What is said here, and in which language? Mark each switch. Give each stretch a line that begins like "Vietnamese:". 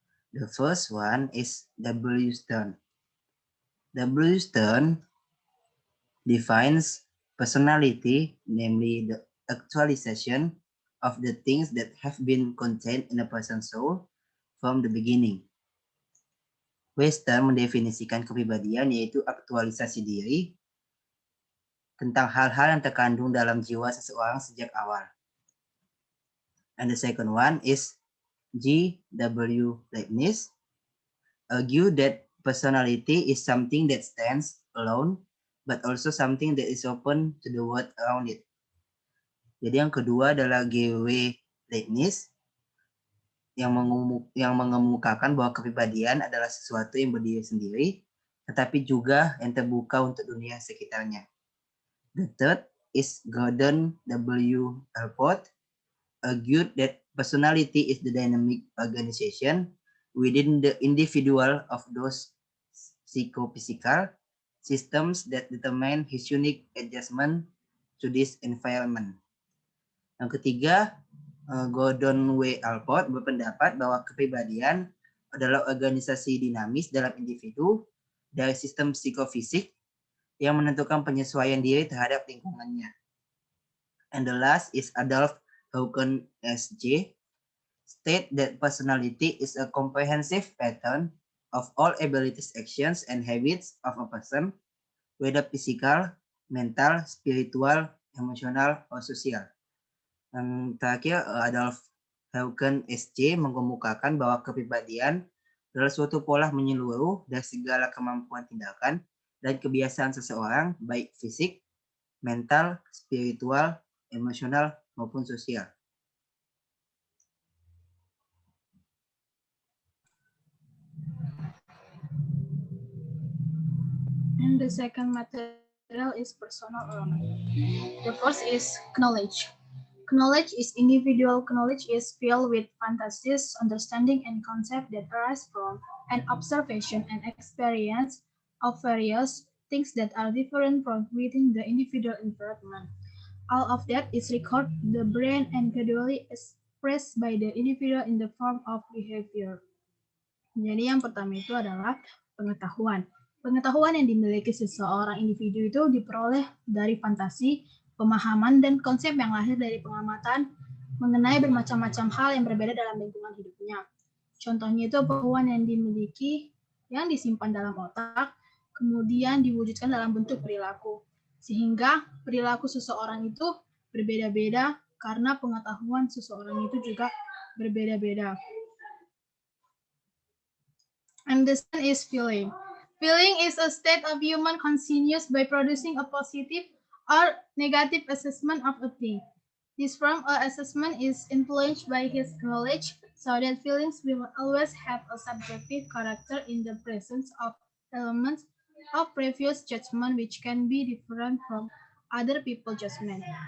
English: The first one is W. Stern. W. Stern defines personality, namely the actualization of the things that have been contained in a person's soul from the beginning.
Indonesian: Western mendefinisikan kepribadian yaitu aktualisasi diri tentang hal-hal yang terkandung dalam jiwa seseorang sejak awal.
English: And the second one is G.W. Leibniz argued that personality is something that stands alone, but also something that is open to the world around it.
Indonesian: Jadi yang kedua adalah G.W. Leibniz yang mengemukakan bahwa kepribadian adalah sesuatu yang berdiri sendiri, tetapi juga yang terbuka untuk dunia sekitarnya.
English: The third is Gordon W. Allport argued that personality is the dynamic organization within the individual of those psychophysical systems that determine his unique adjustment to this environment.
Indonesian: Yang ketiga, Gordon W. Allport berpendapat bahwa kepribadian adalah organisasi dinamis dalam individu dari sistem psikofisik yang menentukan penyesuaian diri terhadap lingkungannya.
English: And the last is Adolf Hawken S.J. state that personality is a comprehensive pattern of all abilities, actions, and habits of a person, whether physical, mental, spiritual, emotional, or social.
Indonesian: Yang terakhir, Adolf Hawken S.J. mengemukakan bahwa kepribadian adalah suatu pola menyeluruh dari segala kemampuan tindakan dan kebiasaan seseorang, baik fisik, mental, spiritual, emosional, maupun sosial.
English: And the second material is personal element. The first is knowledge. Knowledge is individual knowledge is filled with fantasies, understanding, and concepts that arise from an observation and experience of various things that are different from within the individual environment. All of that is recorded in the brain and gradually expressed by the individual in the form of behavior.
Indonesian: Jadi yang pertama itu adalah pengetahuan. Pengetahuan yang dimiliki seseorang individu itu diperoleh dari fantasi, pemahaman, dan konsep yang lahir dari pengamatan mengenai bermacam-macam hal yang berbeda dalam lingkungan hidupnya. Contohnya itu pengetahuan yang dimiliki, yang disimpan dalam otak, kemudian diwujudkan dalam bentuk perilaku. Sehingga perilaku seseorang itu berbeda-beda karena pengetahuan seseorang itu juga berbeda-beda.
English: And the second is feeling. Feeling is a state of human consciousness by producing a positive or negative assessment of a thing. This form of assessment is influenced by his knowledge, so that feelings will always have a subjective character in the presence of elements of previous judgment which can be different from other people judgment.